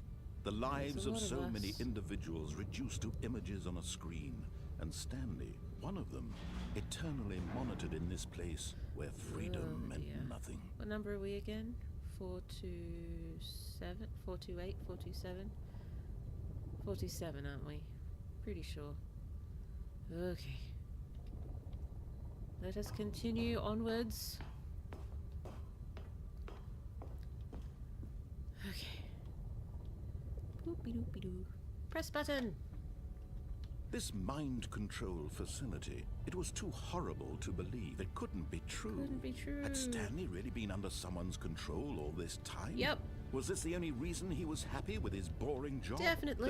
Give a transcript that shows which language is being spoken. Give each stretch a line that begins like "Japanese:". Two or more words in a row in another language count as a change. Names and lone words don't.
English: The lives of so many individuals reduced to images on a screen, and Stanley, one of them, eternally monitored in this place where freedom meant nothing. What number are we again? 427? 428? 427? 47, aren't we? Pretty sure. Okay. Let us continue onwards. Okay. Boopy doopy doo. Press button! This mind control facility, it was too horrible to believe. It couldn't be true. Couldn't be true. Had Stanley really been under someone's control all this time? Yep. Was this the only reason he was happy with his boring job? Definitely.